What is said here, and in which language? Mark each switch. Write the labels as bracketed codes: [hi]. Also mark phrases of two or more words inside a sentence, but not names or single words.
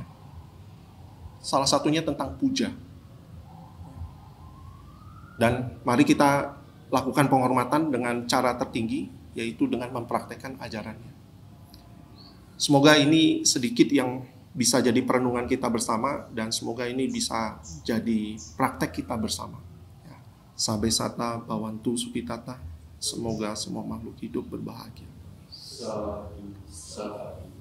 [id] Salah satunya tentang puja. Dan mari kita lakukan penghormatan dengan cara tertinggi, yaitu dengan mempraktekkan ajarannya. Semoga ini sedikit yang bisa jadi perenungan kita bersama, dan semoga ini bisa jadi praktek kita bersama. Ya. [pi] Sabe sata bawantu supitata, [id] semoga semua makhluk hidup berbahagia.